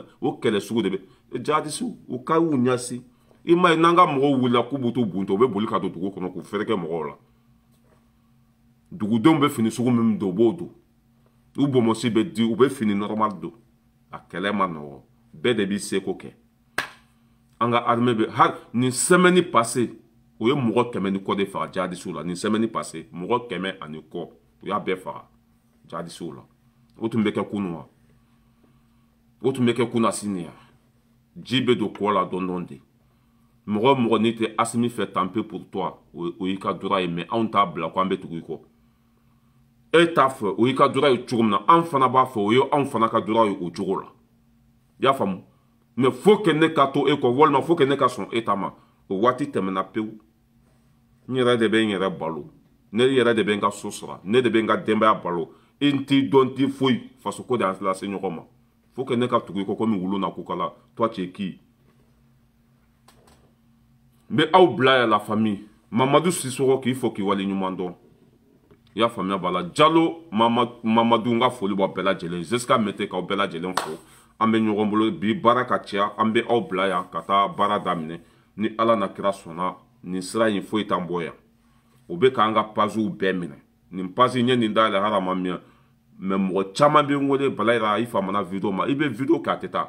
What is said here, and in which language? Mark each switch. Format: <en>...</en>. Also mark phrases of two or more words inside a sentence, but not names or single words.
<bm>o kɛlɛ sugu de bɛ jadisiw u ka y'u ɲɛsin i ma ye n'an ka mɔgɔw wulila k'u b'u to bunto u bɛ boli ka don dugu kɔnɔ k'u fɛrɛkɛ mɔgɔw la dugudenw bɛ fini sugu min don u b'o don u bɔnmɔsi bɛ di u bɛ fini normal don a kɛlɛ ma nɔgɔ bɛɛ de b'i seko kɛ an ka armée bɛ hali nin</bm> <fr>semaine passée</fr> <bm>o ye mɔgɔ 100 ni kɔ de faga jadisiw la nin</bm> <fr>semaine passée</fr> <bm>mɔgɔ 100 ani kɔ u y'a bɛɛ faga jadisiw la o tun bɛ kɛ kunu wa o tun bɛ kɛ kunna sini ya ji bɛ don kɔ la dɔɔni de mɔgɔ n'i tɛ Assimi</bm> <fr>fait tamper pour toi</fr> <bm>o y'i ka droit ye mais anw t'a bila ko an bɛ tugu i kɔ e t'a fɛ o y'i ka droit ye cogo min na an fana b'a fɛ o ye anw fana ka droit ye o cogo la i y'a faamu</bm> <fr>mais faut que</fr> <bm>ne ka to e kɔ walima</bm> <fr>faut que</fr> <bm>ne ka sɔn e ta ma o waati tɛmɛna pewu n yɛrɛ de bɛ n yɛrɛ balo ne yɛrɛ de bɛ n ka so sara ne de bɛ n ka denbaya balo i n t'i dɔn n t'i foyi fasoko de y'an lase ɲɔgɔn ma</bm> <fr>faut que</fr> <bm>ne ka tugu i kɔ komi wulu na kukala</bm> <fr>toi tu es qui</fr> <bm>n bɛ aw bila yan</bm> <fr>la famille</fr> <bm>Mamadou Sissoko k'i fɔ k'i waleɲuman dɔn i y'a faamuya b'a la Jalo Mamadou n ka foli b'aw bɛɛ lajɛlen Zeska Mete k'aw bɛɛ lajɛlen fo an bɛ ɲɔgɔn bolo bi baara ka caya an bɛ aw bila yan ka taa baara daminɛ ni Ala na kira sɔnna nin sira in foyi t'an bɔ yan o bɛ k'an ka paziw bɛɛ minɛ nin pazi n ye nin dayɛlɛ hali a ma mɛn mais mɔgɔ caman bɛ n wele Balayira i faamana video ma i bɛ video kɛ a tɛ taa</bm>